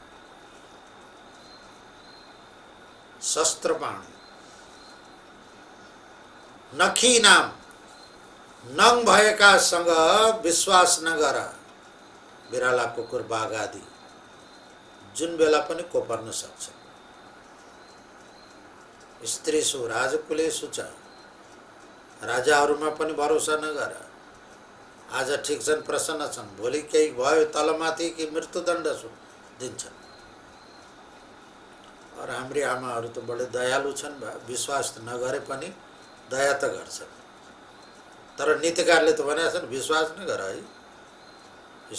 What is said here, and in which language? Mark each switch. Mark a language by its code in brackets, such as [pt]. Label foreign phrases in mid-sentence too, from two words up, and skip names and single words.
[sa] शस्त्रपाणी नखी नाम, [ne] नङ भएकासँग विश्वास नगर। बिराला कुकुर बाघ आदि जुन बेला पनि कोपर्न सक्छ। [sa] स्त्रीषु राजकुलेषु च, [ne] राजाहरूमा पनि भरोसा नगर। आज ठिक छन्, प्रसन्न छन्, भोलि केही भयो तलमाथि कि मृत्युदण्ड दिन्छन्। और हाम्री आमाहरू त बडे दयालु छन्, विश्वास नगरे पनि दया त गर्छन्। तर नीतिकारले त भनेका छन् विश्वास नगर है।